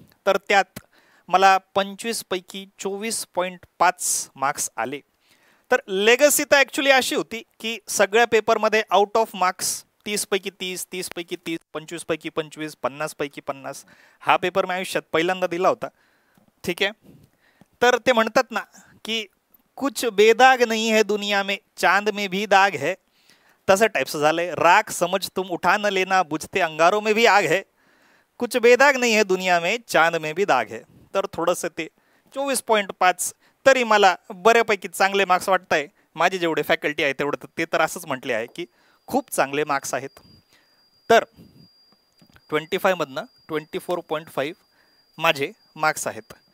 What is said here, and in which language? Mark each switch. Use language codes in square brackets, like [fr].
[mr] तर त्यात मला 25 पैकी 24.5 मार्क्स आले. तर लेगसी तर ॲक्च्युली अशी होती की सगळ्या पेपरमध्ये आउट ऑफ मार्क्स 30 पैकी 30, 30 पैकी 30, 25 पैकी 25, 50 पैकी 50 हा पेपर मी आयुष्यात पहिल्यांदा दिला होता. ठीक आहे. तर ते म्हणतात ना कि [hi] कुछ बेदाग नहीं है दुनिया में, चांद में भी दाग है. [mr] तसं टाइप्स झालंय. [hi] राख समझ तुम उठा न लेना, बुझते अंगारों में भी आग है. कुछ बेदाग नहीं है दुनिया में, चांद में भी दाग है. [mr] तर थोडंसं ते 24.5 तरी मला बऱ्यापैकी चांगले मार्क्स वाटत आहे. माझे जेवढे फॅकल्टी आहे तेवढं ते तर असंच म्हटले आहे की खूप चांगले मार्क्स आहेत. तर 25 मधनं 24.5 माझे मार्क्स आहेत.